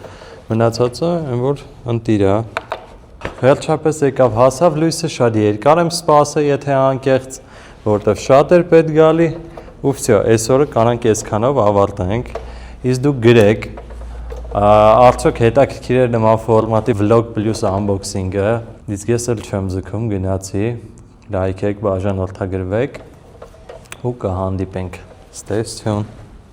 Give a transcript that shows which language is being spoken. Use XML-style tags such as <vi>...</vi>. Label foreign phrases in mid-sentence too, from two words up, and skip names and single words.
<hy>մնացածը որ ընտիր է, վերջապես եկավ հասավ լույսը, շատ երկար եմ սպասել, եթե անկեղծ, որտեվ շատ էր պետք գալի ու վсё, այսօրը կանանք այսքանով ավարտենք, իսկ դուք գրեք, արդյոք հետաքրքիր է նման ֆորմատի</hy> <en>vlog plus unboxing-</en> <hy>ը, իսկ ես էլ չեմ ձգում, գնացի, լայքեք, բաժանորդագրվեք ու կհանդիպենք,</hy> <en>stay tuned</en>